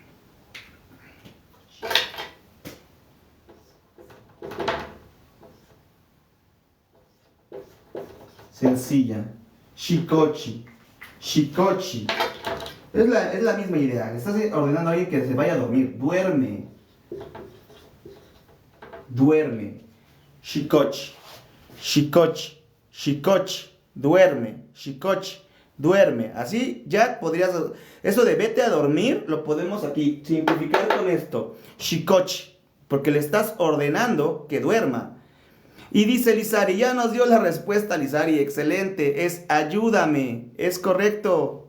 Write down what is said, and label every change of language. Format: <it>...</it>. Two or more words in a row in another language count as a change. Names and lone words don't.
<es>Sencilla.</es> <nah>Shikochi. Shikochi.</nah> <es>Es la misma idea. Le estás ordenando a alguien que se vaya a dormir. Duerme. Duerme.</es> <nah>Shikochi. Shikochi. Shikochi.</nah> <es>Duerme. Shikochi. Duerme. Así ya podrías... Eso de vete a dormir lo podemos aquí simplificar con esto. Shikochi. Porque le estás ordenando que duerma. Y dice Lizari, ya nos dio la respuesta, Lizari, excelente, es ayúdame, es correcto.</es>